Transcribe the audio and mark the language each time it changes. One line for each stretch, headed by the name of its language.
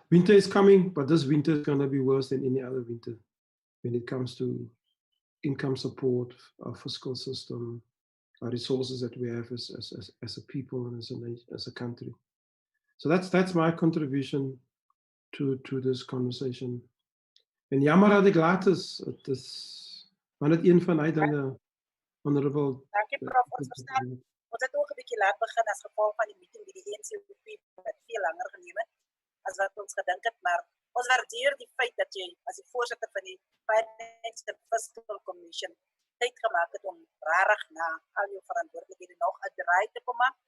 English: Winter is coming, but this winter is going to be worse than any other winter when it comes to income support, our fiscal system, our resources that we have as a people and as a country. So that's my contribution to this conversation.
Afrikaans: En jammer dat ek laat is, het is maar net een van uit dan honorable. Dankie prof, ons verstaan. Ons het ook 'n bietjie laat begin as gevolg van die meeting by die NCOP wat veel langer geneem het as wat ons gedink het, maar ons waardeer die feit dat jy as die voorsitter van die Finance and Fiscal Commission tyd gemaak het om rarig na al jou verantwoordelikhede nog 'n draai te kom maak.